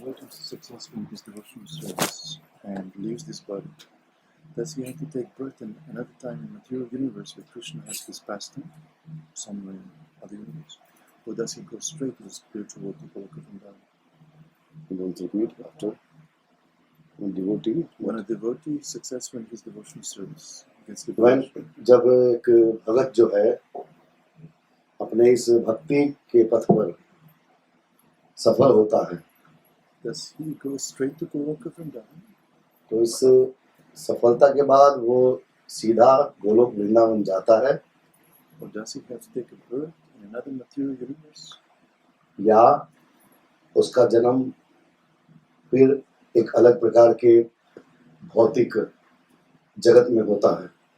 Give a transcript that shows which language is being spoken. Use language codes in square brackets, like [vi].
[en] Successful in his devotional service and leaves this body, does he have to take birth in another time in material universe where Krishna has his pastime, somewhere in other universe, or does he go straight to the spiritual world to Goloka Vrindavan? You don't repeat after. When a devotee is successful in his devotional service, gets the [hi] जब एक भगत जो है अपने इस भक्ति के पथ पर सफल होता है, [en] does he go straight to Goloka Vrindavan? [hi] तो इस सफलता के बाद वो सीधा गोलोक वृंदावन जाता है, [en] or does he have to take a birth in another material universe? [hi] या उसका जन्म फिर एक अलग प्रकार के भौतिक जगत में होता है.